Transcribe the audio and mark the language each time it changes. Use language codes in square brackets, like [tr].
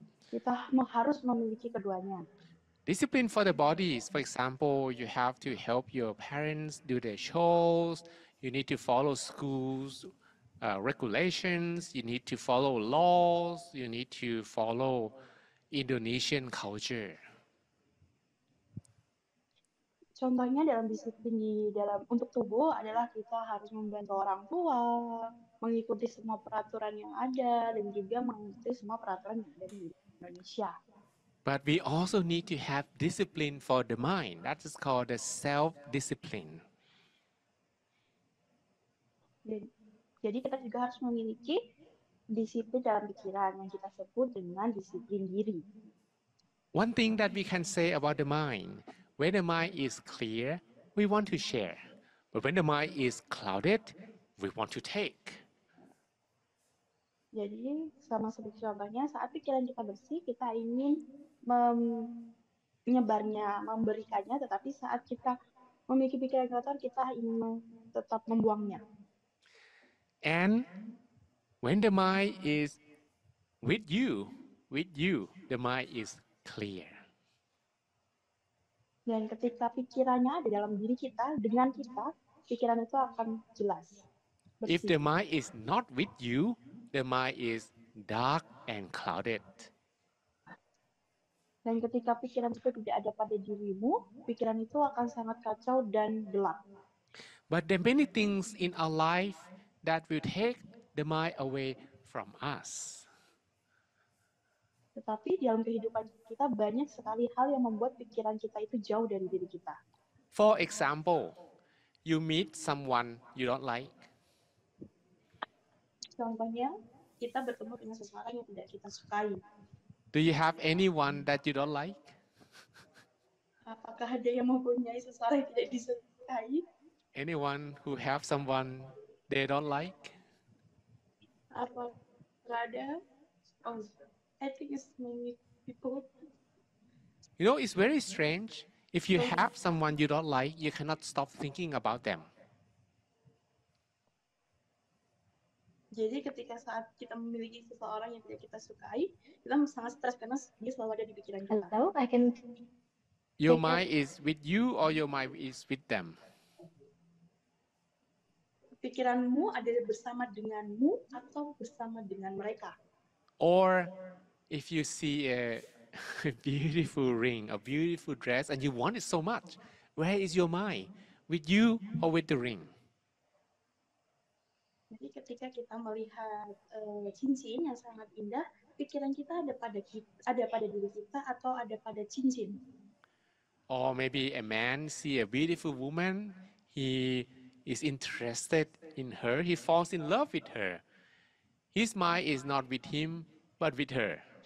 [id] Kita harus memiliki keduanya. [en] Discipline for the body is, for example, you have to help your parents do their chores, you need to follow schools regulations, you need to follow laws, you need to follow Indonesian culture. [id] Contohnya dalam disiplin untuk tubuh adalah kita harus membantu orang tua, mengikuti semua peraturan yang ada, dan juga mengikuti semua peraturan yang ada di Indonesia. [en] But we also need to have discipline for the mind. That is called the self-discipline. [id] Jadi kita juga harus memiliki disiplin dalam pikiran yang kita sebut dengan disiplin diri. [en] One thing that we can say about the mind, when the mind is clear, we want to share. But when the mind is clouded, we want to take. [id] Jadi sama seperti contohnya, saat pikiran kita bersih, kita ingin menyebarnya, memberikannya, tetapi saat kita memiliki pikiran kotor, kita ingin tetap membuangnya. [en] And when the mind is with you, the mind is clear. [id] Dan ketika pikirannya ada dalam diri kita, dengan kita, pikiran itu akan jelas. [en] If the mind is not with you, the mind is dark and clouded. [id] Dan ketika pikiran itu tidak ada pada dirimu, pikiran itu akan sangat kacau dan gelap. [en] But there are many things in our life that will take the mind away from us. [id] Tetapi dalam kehidupan kita banyak sekali hal yang membuat pikiran kita itu jauh dari diri kita. [en] For example, you meet someone you don't like. [id] Contohnya, kita bertemu dengan seseorang yang tidak kita sukai. [en] Do you have anyone that you don't like? [id] Apakah ada yang mempunyai seseorang yang tidak disukai? [en] Anyone who have someone they don't like? [id] Apakah ada? [en] Oh, I think it's many people. You know, it's very strange. If you have someone you don't like, you cannot stop thinking about them. [id] Jadi ketika saat kita memiliki seseorang yang tidak kita sukai, kita sangat stres karena dia selalu ada di pikiran kita. [en] Hello, I can. Your mind is with you or your mind is with them? [id] Pikiranmu ada bersama denganmu atau bersama dengan mereka. [en] Or if you see a beautiful ring, a beautiful dress, and you want it so much, where is your mind? With you or with the ring? [id] Jadi ketika kita melihat cincin yang sangat indah, pikiran kita ada pada diri kita atau ada pada cincin. [en] Or maybe a man see a beautiful woman, he is interested in her, he falls in love with her. His mind is not with him, but with her.